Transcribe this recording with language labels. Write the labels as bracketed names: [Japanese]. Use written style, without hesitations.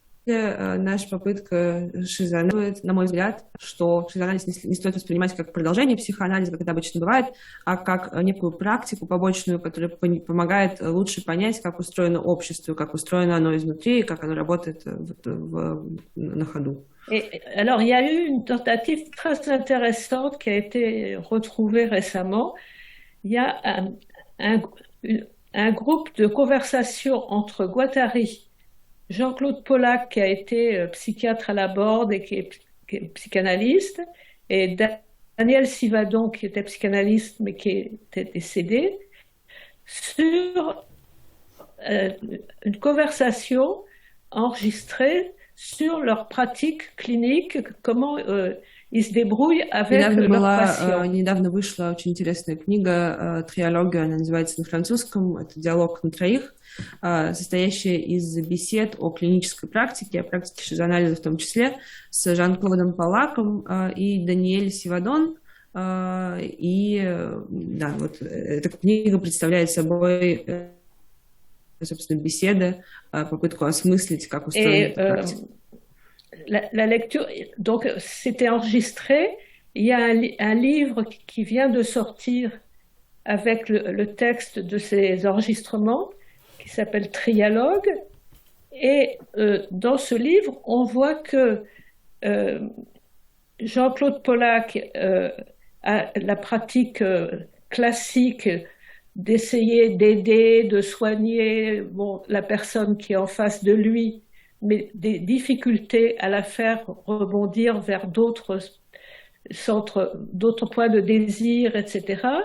[Russian] наша попытка шизоанализировать, на мой взгляд, что шизоанализ не стоит воспринимать как продолжение психоанализа, как это обычно бывает, а как некую практику побочную, которая помогает лучше понять, как устроено общество, как устроено оно изнутри, как оно работает на ходу. [French] Et alors, il y a eu une tentative très intéressante qui a été retrouvée récemment. Il y a un groupe de conversation entre Guattari, Jean-Claude Pollack, qui a été psychiatre à la Borde et qui est psychanalyste, et Daniel Sivadon, qui était psychanalyste mais qui était décédé, sur une conversation enregistrée sur leur pratique clinique, comment ils se débrouillent avec leurs patients. [Russian] Недавно вышла очень интересная книга «Триалога», она называется на французском, это «Диалог на троих», состоящая из бесед о клинической практике, о практике шизоанализа в том числе, с Жан-Клодом Палаком и Даниэль Сивадон. И да, вот эта книга представляет собой, собственно, беседы, попытку осмыслить, как устроена эта практика. [French] La lecture, donc c'était enregistré. Il y a un livre qui vient de sortir avec le texte de ces enregistrements qui s'appelle Trialogue. Et dans ce livre, on voit que Jean-Claude Pollack a la pratique classique d'essayer d'aider, de soigner la personne qui est en face de lui, mais des difficultés à la faire rebondir vers d'autres centres, d'autres points de désir, etc.